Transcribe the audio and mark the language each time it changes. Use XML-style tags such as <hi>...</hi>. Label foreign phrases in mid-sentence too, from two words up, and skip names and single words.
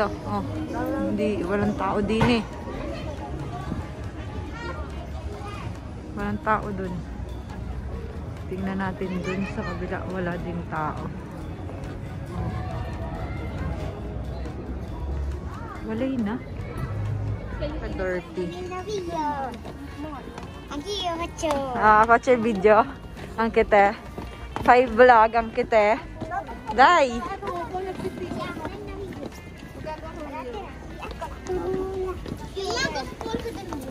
<tl>Oh, hindi, walang tao din eh. Walang tao dun. Tingnan natin dun sa kabila, wala ding tao. Oh. Walay na.</tl> <it>Dirty. Faccio il video. Anche te. Fai il vlog anche te. Dai. Filmato sporco del mondo.</it>